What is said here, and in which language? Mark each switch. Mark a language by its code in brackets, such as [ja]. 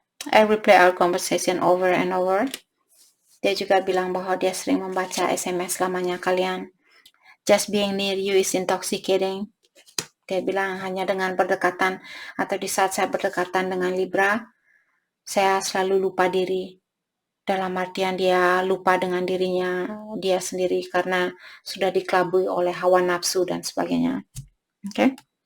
[en] I replay our conversation over and over. [id] Dia juga bilang bahwa dia sering membaca SMS lamanya kalian. [en] Just being near you is intoxicating. [id] Dia bilang hanya dengan berdekatan atau di saat saya berdekatan dengan Libra, saya selalu lupa diri. Dalam artian dia lupa dengan dirinya dia sendiri karena sudah dikelabui oleh hawa nafsu dan sebagainya. Oke.